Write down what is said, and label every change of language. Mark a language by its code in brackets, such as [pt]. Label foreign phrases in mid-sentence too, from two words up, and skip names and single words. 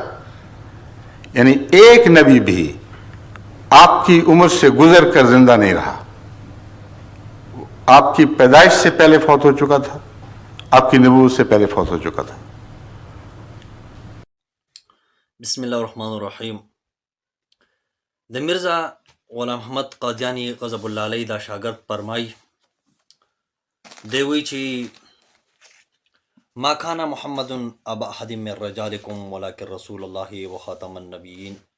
[ur] یعنی ایک نبی بھی آپ کی عمر سے گزر کر زندہ نہیں رہا. آپ کی پیدائش سے پہلے فوت ہو چکا تھا، آپ کی نبوت سے پہلے فوت ہو چکا تھا. [ar] بسم اللہ الرحمن الرحیم. [ps] د مرزا غلام محمد قادیانی [ar] غضب الله علیه [ps] دا شاگرد فرمای دی وی چې [ar] ما کان محمد ابا احد من رجالکم ولکن رسول الله وخاتم النبیین.